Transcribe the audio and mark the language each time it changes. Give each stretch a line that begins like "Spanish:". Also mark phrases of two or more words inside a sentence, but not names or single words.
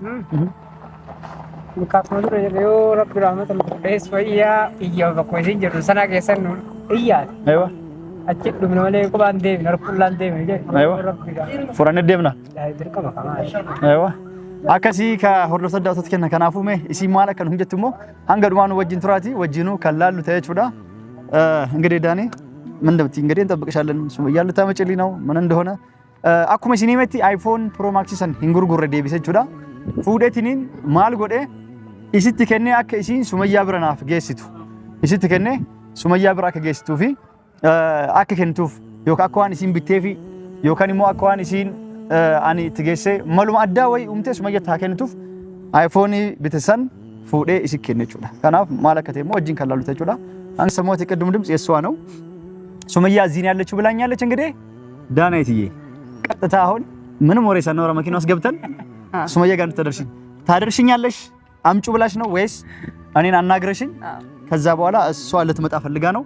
Oromo: Mukaatuma dura yoo rabbi rahmatan qulqulleessu fayyaa iyyaa bakka isin jirru sana keessan nu iyyaa. Aywa. Achi dhumna malee qubaan deemna harkullaan deemna jedhu. Aywa. Furannee deemna. Dirqama kamaa. Aywa. Akkasii ka hordoftoota daawwattoota kenna kanaafuu mee isii maal akka nu jettu immoo hanga dhumaan wajjin turaati wajjinuu kan laallu ta'e jechuudha.
Amharic: እንግዲህ ዳኒ ምን እንደምትይ እንግዲህ እንጠብቅሻለን። ሱመያ ልታመጪልኝ ነው ምን እንደሆነ
Oromo: akkuma isin himetti iPhone Pro Max san hin gurgurre deebise jechuudha. Fuudhetiniin maal godhe isitti kennee akka isiin Sumayyaa bira naaf geessitu. Isitti kennee Sumayyaa bira akka geessituu fi akka kennituuf yookaan akka waan isiin bittee fi yookaan immoo akka waan isiin ani itti geessee maluma addaa wayii uumtee Sumayyaa taa kennituuf iPhone bitesan fuudhee isi kenne jechuudha. Kanaaf maal akka ta'e immoo wajjin kan laalu jechuudha. Ani samooti
Amharic: ቅድም ድምጽ የሷ ነው። ሱመያ እዚህ ነው ያለችው ብላኛለች። እንግዲህ ዳናይትዬ ቀጥታ አሁን ምንም ወሬ ሳናወራ መኪና ውስጥ ገብተን ሱመያ ጋር ታደርሽኛለሽ አምጩ ብላሽ ነው ወይስ እኔን አናግረሽኝ ከዛ በኋላ እሷ ልትመጣ ፈልጋ ነው?